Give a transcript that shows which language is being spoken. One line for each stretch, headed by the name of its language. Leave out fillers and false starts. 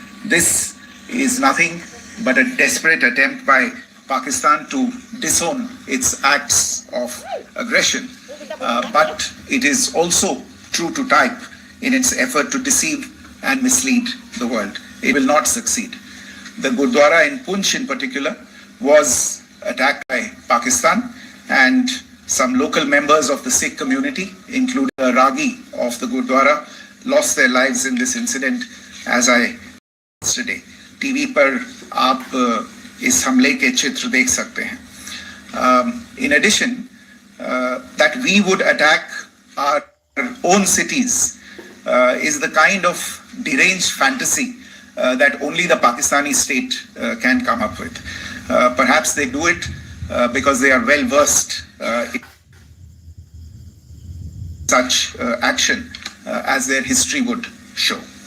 English: This is nothing but a desperate attempt by Pakistan to disown its acts of aggression, but it is also true to type in its effort to deceive and mislead the world. It will not succeed. The Gurdwara in Punch in particular was attacked by Pakistan, and some local members of the Sikh community, including a Ragi of the Gurdwara, lost their lives in this incident, as I yesterday.
Hindi: TV पर आप इस हमले के चित्र देख सकते हैं.
English: In addition, that we would attack our own cities is the kind of deranged fantasy that only the Pakistani state can come up with. Perhaps they do it because they are well versed in such action as their history would show.